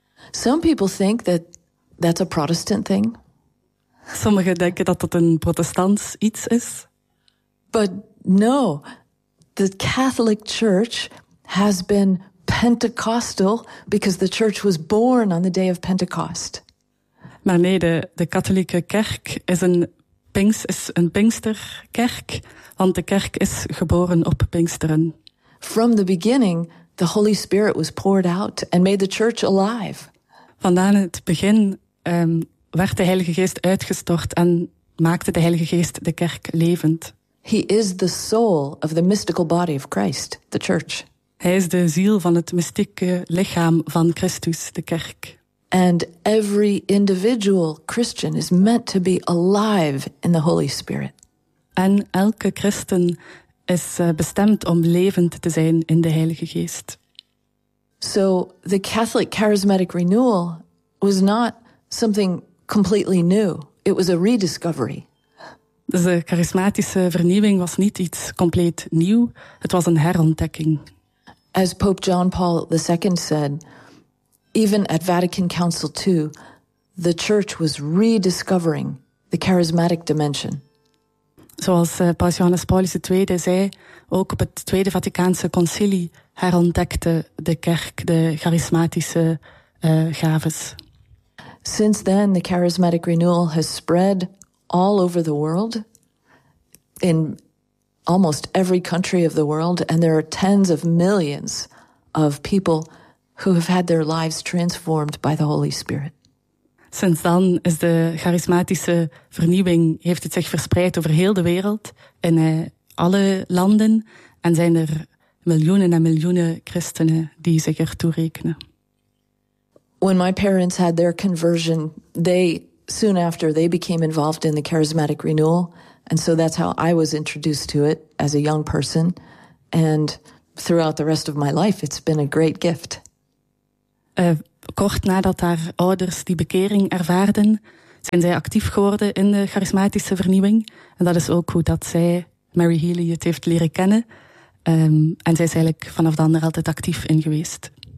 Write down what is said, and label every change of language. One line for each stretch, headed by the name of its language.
English: Some people think that that's a Protestant thing.
Dutch: Sommigen denken dat dat een protestants iets is.
English: But no, the Catholic Church has been Pentecostal because the church was born on the day of Pentecost.
Dutch: Maar nee, de katholieke kerk is een Pinksterkerk, want de kerk is geboren op Pinksteren.
English: From the beginning, the Holy Spirit was poured out and made the church alive.
Dutch: Vandaan het begin werd de Heilige Geest uitgestort en maakte de Heilige Geest de kerk levend.
English: He is the soul of the mystical body of Christ, the church.
Dutch: Hij is de ziel van het mystieke lichaam van Christus, de kerk.
English: And every individual Christian is meant to be alive in the Holy Spirit.
Dutch: En elke christen is bestemd om levend te zijn in de Heilige Geest.
English: So the Catholic charismatic renewal was not something completely new. It was a rediscovery.
Dutch: Dus de charismatische vernieuwing was niet iets compleet nieuw. Het was een herontdekking.
English: As Pope John Paul II said, even at Vatican Council II, the church was rediscovering the charismatic dimension.
Dutch: Zoals Paus Johannes Paulus II zei, ook op het Tweede Vaticaanse Concilie herontdekte de kerk de charismatische gaves.
English: Since then, the charismatic renewal has spread all over the world. in almost every country of the world, and there are tens of millions of people who have had their lives transformed by the Holy Spirit.
Dutch: Sinds dan is de charismatische vernieuwing, heeft het zich verspreid over heel de wereld, in alle landen, en zijn er miljoenen en miljoenen christenen die zich ertoe rekenen.
English: When my parents had their conversion, they soon after they became involved in the charismatic renewal, and so that's how I was introduced to it as a young person, and throughout the rest of my life it's been a great gift.
Dutch: Kort nadat haar ouders die bekering ervaarden, zijn zij actief geworden in de charismatische vernieuwing. En dat is ook hoe dat zij Mary Healy het heeft leren kennen. En zij is eigenlijk vanaf dan er altijd actief in geweest.